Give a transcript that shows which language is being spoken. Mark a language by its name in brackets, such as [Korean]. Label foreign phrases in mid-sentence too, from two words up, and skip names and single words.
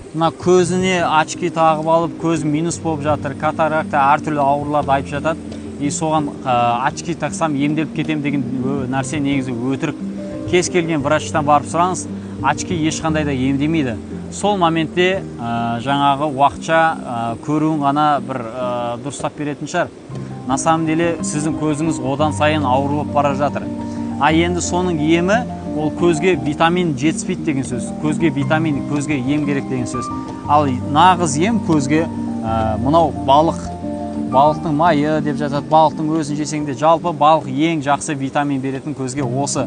[Kazakh] мына көзіне очки тағып алып, көз минус болып жатыр, катаракта әртүрлі ауруларды айтып жатады. И соған очки тақсам емделіп кетем деген нәрсе негізі өтірік. Кез келген врачтан барып сұраңыз, очки ешқандай да емдемейді. Сол моментте жаңағы уақытша көруін ғана бір дұрыстап беретін шығар. [Russian] На самом деле [Kazakh] сіздің көзіңіз одан сайын ауырып бара жатыр. Енді соның емі ол көзге витамин жетіспейді деген сөз. Көзге витамин, көзге ем керек деген сөз. Ал нағыз ем көзге мынау балықтың майы деп жатады. Балықтың өзін жесең де, жалпы балық ең жақсы витамин беретін көзге осы.